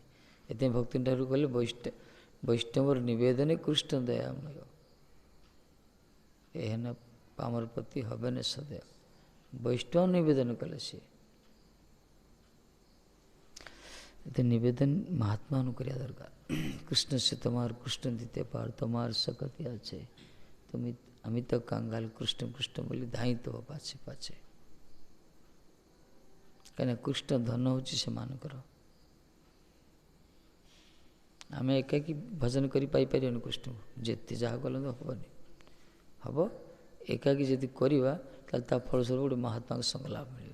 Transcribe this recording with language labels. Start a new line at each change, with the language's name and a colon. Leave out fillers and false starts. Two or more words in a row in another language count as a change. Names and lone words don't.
Odia: ଏଥିପାଇଁ ଭକ୍ତି ଠାରୁ କହିଲେ
Bangla: বৈষ্ণবের নিবেদন কৃষ্ণ দয়াময়, এহেন পামর প্রতি হবেন সদয়।
Odia: ବୈଷ୍ଣବ ନିବେଦନ କଲେ ସିଏ। ଏତେ ନିବେଦନ ମହାତ୍ମାଙ୍କୁ କରିବା ଦରକାର।
Bangla: কৃষ্ণ সে তোমার কৃষ্ণ দিতে পার, তোমার শক্তি আছে, তুমি আমি তো কাঙ্গাল, কৃষ্ণ কৃষ্ণ বলি ধাইঁ ত পাছে পাছে।
Odia: କାହିଁକିନା କୃଷ୍ଣ ଧନ ହେଉଛି ସେମାନଙ୍କର। ଆମେ ଏକାକି ଭଜନ କରି ପାଇପାରିବାନି କୃଷ୍ଣଙ୍କୁ, ଯେତେ ଯାହା କଲେ ତ ହେବନି। ହେବ ଏକାକି ଯଦି କରିବା ତାହେଲେ ତା ଫଳସ୍ୱରୂପ ଗୋଟେ ମହାତ୍ମାଙ୍କ ସଙ୍ଗ ଲାଭ ମିଳିବ।